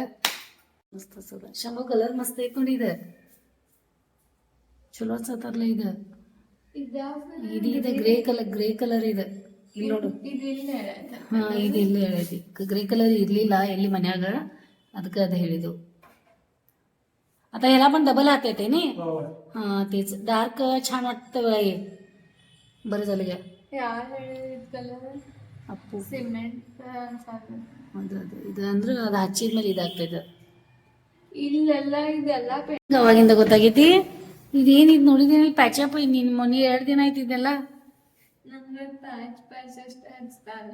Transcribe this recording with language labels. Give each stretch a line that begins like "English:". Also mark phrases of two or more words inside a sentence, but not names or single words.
Kannada: ಮಸ್ತ್ ಅನ್ಸದ ಶಂಭು, ಕಲರ್ ಮಸ್ತ್ ಐತ್ ನೋಡಿ. ಇದು ಚಲೋ ಅನ್ಸತ್ತಾರಲ್ಲ. ಇದು ಇದು ಗ್ರೇ ಕಲರ್ ಇದೆ. ಇಲ್ಲಿ ನೋಡು. ಹಾ, ಇದು ಇಲ್ಲಿ ಹೇಳೈತಿ. ಗ್ರೇ ಕಲರ್ ಇರ್ಲಿಲ್ಲ ಎಲ್ಲಿ ಮನ್ಯಾಗ, ಅದಕ್ಕೆ ಅದು ಹೇಳಿದ್ದು.
Marathi: आता ह्याला पण डबल हात येते नी. हा तेच डार्क छान वाटतं. बरं झालं घ्या.
Kannada: ಅಪ್ಪು ಸಿಮೆಂಟ್ ಅದು ಇದು ಅಂದ್ರೆ ಅದು ಹಚ್ಚಿದ ಮೇಲೆ ಇದಾಗ್ತೈತೆ. ಇಲ್ಲೆಲ್ಲ ಇದೆಲ್ಲ ಅವಾಗಿಂದ ಗೊತ್ತಾಗೈತಿ. ಇದೇನಿದ್ ನೋಡಿದ್ದೀನಿ ಪ್ಯಾಚಪ್. ನಿನ್ನ ಮೊನ್ನೆ 2 ದಿನ ಆಯ್ತು ಇದೆಲ್ಲ. ನಂಗೆ ಪ್ಯಾಚ್ ಅಷ್ಟೇ ಹಚ್ತಾರೆ.